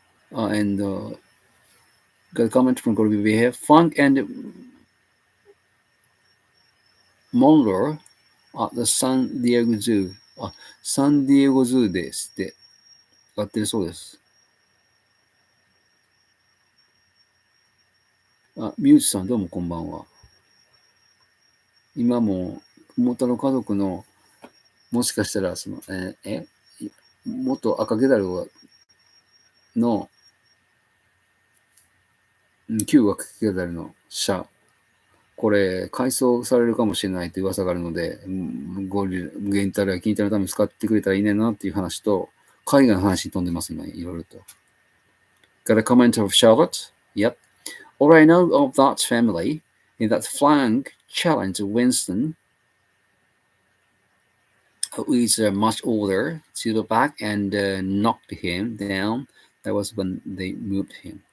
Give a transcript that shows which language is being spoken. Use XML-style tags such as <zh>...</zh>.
<en>And got a comment from Gorby. We have Funk and Monroe at the San Diego Zoo.</en> <ja>サンディエゴズーですってやってるそうです。ミュージさんどうもこんばんは。今も元の家族のもしかしたらその元赤毛だるの旧赤毛だるの社、これ改装されるかもしれないという噂があるので、ゲンタルやキンタルのために使ってくれたらいいねんなっていう話と、海外の話に飛んでます今いろいろと。</ja> <en>Got a comment of Charlotte? Yep. All I know of that family is that Frank challenged Winston, who is much older, to the back and knocked him down. That was when they moved him.</en>